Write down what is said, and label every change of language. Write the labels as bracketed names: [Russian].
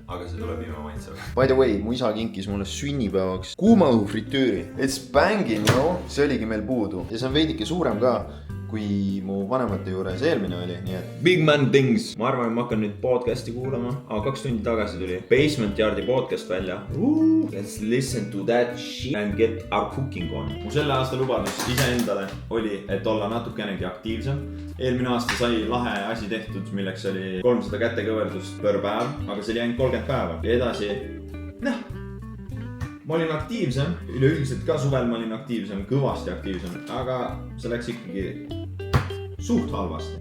[Estonian] Aga see tuleb ilma maitseva. [English] By the way, [Estonian] mu isa kinkis mulle sünnipäevaks kuumaõhu fritüüri. [English] It's banging, no? [Estonian] See oligi meil puudu. Ja see on veidike suurem ka, kui mu vanemate juures eelmine oli, nii et [English] big man things. [Estonian] Ma arvan, et ma hakkan nüüd podcasti kuulama. 2 tundi tagasi tuli Basement Yardi podcast välja. [English] Let's listen to that shit and get our cooking on. [Estonian] Mu selle aasta lubadus iseendale oli, et olla natukenegi aktiivsem. Eelmine aasta sai lahe asi tehtud, milleks oli 300 kätekõverdust per päev, aga see oli ainult 30 päeva. Ja edasi, ma olin aktiivsem, üleüldiselt ka suvel ma olin aktiivsem, kõvasti aktiivsem, aga see läks ikkagi suht halvasti.